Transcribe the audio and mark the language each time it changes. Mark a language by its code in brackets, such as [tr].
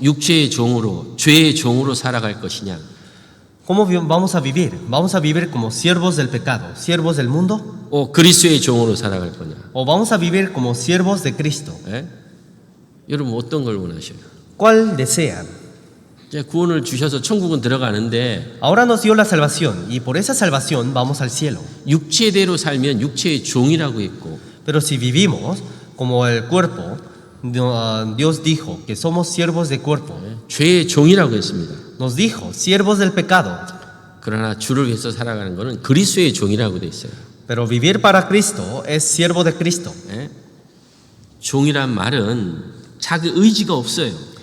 [ko] 육체의 종으로 죄의 종으로 살아갈 것이냐? [es] ¿Cómo vamos a vivir? ¿Vamos a vivir como siervos del pecado, siervos del mundo? [ko] 그리스도의 종으로 살아갈 거냐? [es] ¿O vamos a vivir como siervos de Cristo? [ko] 여러분 어떤 걸 원하셔요? [es] ¿Cuál desean? [ko] 이제 구원을 주셔서 천국은 들어가는데 [es] Ahora nos dio la salvación y por esa salvación vamos al cielo. [ko] 육체대로 살면 육체의 종이라고 했고 [es] Pero si vivimos como el cuerpo, Dios dijo que somos siervos de cuerpo. [ko] 죄의 종이라고 했습니다. [es] Nos dijo siervos del pecado. [ko] 그러나 주를 위해서 살아가는 것은 그리스도의 종이라고 돼 있어요. [es] Pero vivir para Cristo es siervo de Cristo. [ko] 종이란 말은 자기 의지가 없어요.